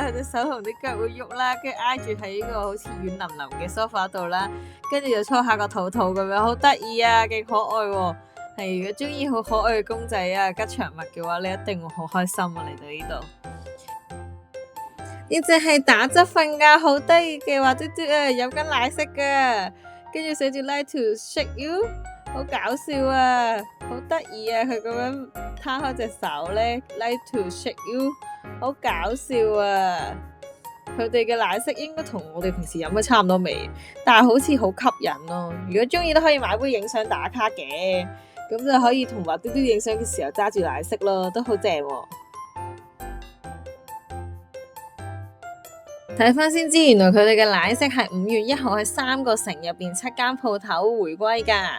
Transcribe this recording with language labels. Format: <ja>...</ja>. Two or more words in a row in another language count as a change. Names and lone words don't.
<yue>佢隻手同啲腳會喐啦，跟住挨住喺呢個好似軟腍腍嘅 sofa 度啦，跟住就搓下個肚肚咁樣，好得意啊，勁可愛喎！係如果中意好可愛嘅公仔啊、吉祥物嘅話，你一定會好開心啊！嚟到呢度。呢隻係打側瞓覺好得意嘅華嘟嘟啊，飲緊奶昔噶，跟住寫住</yue> <en>like to shake you，</en> <yue>好搞笑啊，好得意啊，佢咁樣攤開隻手咧</yue> <en>like to shake you，</en> <yue>好搞笑啊！佢哋嘅奶昔應該同我哋平時飲嘅差唔多味，但係好似好吸引咯。如果中意都可以買杯影相打卡嘅，咁就可以同華嘟嘟影相嘅時候揸住奶昔咯，都好正喎。睇翻先知，原來佢哋嘅奶昔係5月1號喺3個城入邊7間鋪頭回歸噶。</yue>